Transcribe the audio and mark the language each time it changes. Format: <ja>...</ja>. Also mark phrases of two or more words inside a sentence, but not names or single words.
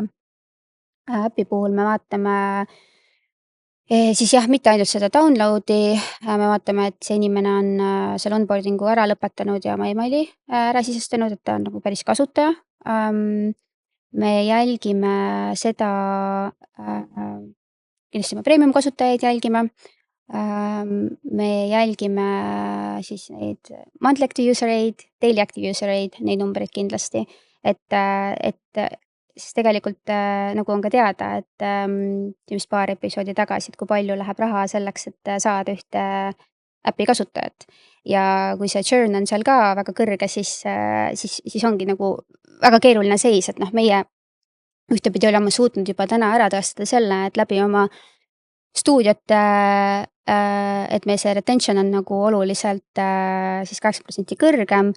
<et>Äpi puhul me vaatame siis jah, mitte ainult seda download'i, me vaatame, et see inimene on selle onboarding'u ära lõpetanud ja oma emaili ära sisestanud, et ta on nagu päris kasutaja. Me jälgime seda, kindlasti me premium kasutajaid jälgime. Me jälgime siis neid</et> <en>monthly active user rate, daily active user rate,</en> <et>neid numbreid kindlasti, et siis tegelikult nagu on ka teada, et vist paar episoodi tagasi, et kui palju läheb raha selleks, et saada ühte äpi kasutajat. Ja kui see churn on seal ka väga kõrge, siis ongi nagu väga keeruline seis, et noh, meie ühtepidi oleme suutnud juba täna ära tõestada selle, et läbi oma stuudiote, et meil see retention on nagu oluliselt siis 80% kõrgem.</et>